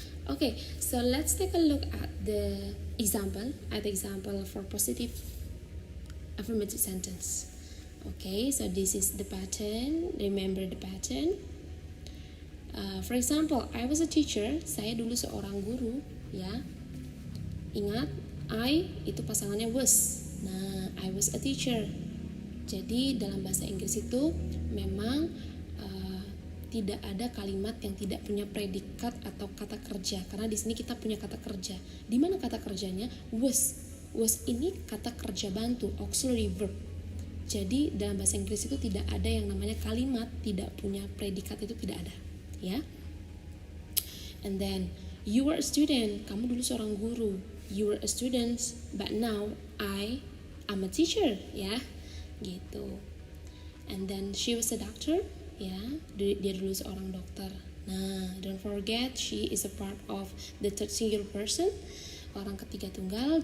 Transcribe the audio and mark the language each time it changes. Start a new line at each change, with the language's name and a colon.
English: Okay, so let's take a look at the example for positive affirmative sentence. Okay, so this is the pattern. Remember the pattern. For example, I was a teacher.
Indonesian: Saya dulu seorang guru ya. Ingat, I itu pasangannya was. Nah,
English: I was a teacher.
Indonesian: Jadi dalam bahasa Inggris itu memang tidak ada kalimat yang tidak punya predikat atau kata kerja, karena di sini kita punya kata kerja. Di mana kata kerjanya? Was. Was ini kata kerja bantu, auxiliary verb. Jadi dalam bahasa Inggris itu tidak ada yang namanya kalimat tidak punya predikat, itu tidak ada, ya.
English: And then you were a student,
Indonesian: kamu dulu seorang guru.
English: You were a student, but now I am a teacher, ya, gitu. And then she was a doctor, ya,
Indonesian: dia dulu seorang dokter.
English: Nah, don't forget she is a part of the third singular person,
Indonesian: orang ketiga tunggal.